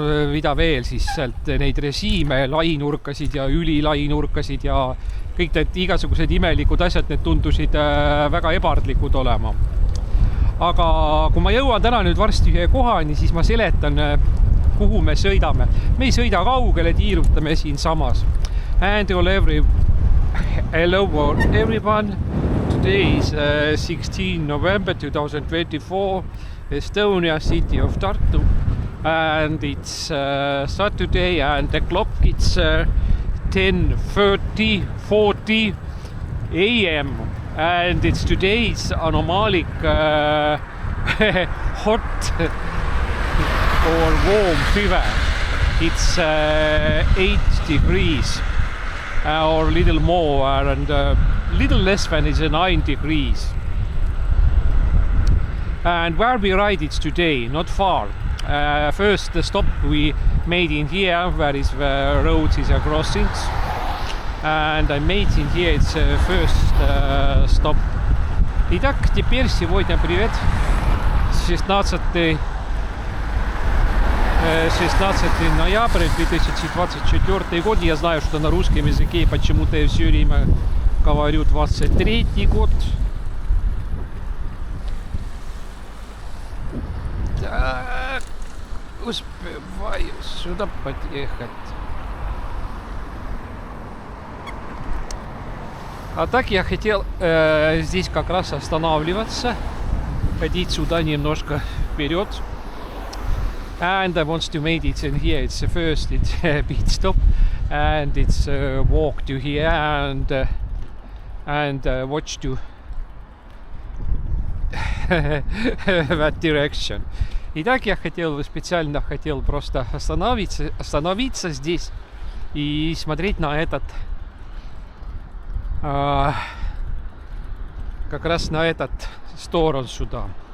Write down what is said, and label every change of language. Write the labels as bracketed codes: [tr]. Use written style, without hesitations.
[et] mida veel siis sealt neid režiime, lainurkasid ja ülilainurkasid ja kõik need igasugused imelikud asjad, need tundusid väga ebardlikud olema. Aga kui ma jõuan täna nüüd varsti ühe kohani, siis ma seletan, kuhu me sõidame. Me ei sõida kaugele, tiirutame siin samas. [en] And hello everyone. Today is 16 November 2024, Estonia, city of Tartu. And it's Saturday and the clock it's 10:40 a.m. And it's today's anomalic hot or warm fever. It's 8 degrees or little more and little less than is 9 degrees. And where we ride it's today, not far. First the stop we made in here, where is the roads is crossings. And I made in here it's first stop. [ru] Итак, теперь сегодня привет. 16 ноября 2024 год. Я знаю, что на русском языке почему-то я все время говорю 23 год. Так, успеваю сюда подъехать. А так я хотел здесь как раз останавливаться, ходить сюда немножко вперед. [en] And I want to make it in here. It's first it's a pit stop and it's walk to here and and watch to that direction. [ru] Итак, я специально хотел просто остановиться здесь и смотреть на этот, как раз на этот сторону сюда.